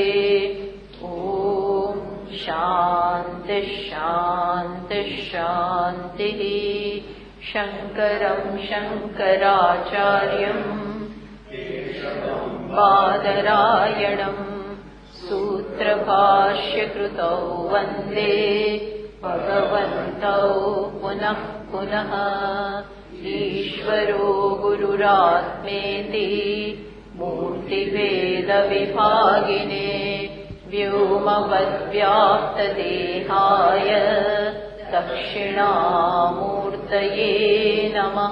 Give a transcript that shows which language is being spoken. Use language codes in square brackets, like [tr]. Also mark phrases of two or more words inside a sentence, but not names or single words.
[sa] ઓમ શાંતિ શાંતિ શાંતિ. શંકરં શંકરાચાર્યં બાદરાયણં સૂત્ર सूत्रभाष्यकृतौ वन्दे भगवन्तौ पुनः पुनः। ईश्वरो गुरुरात्मेति मूर्तिभेदविभागिने व्योमवद्व्याप्तदेहाय दक्षिणामूर्तये नमः।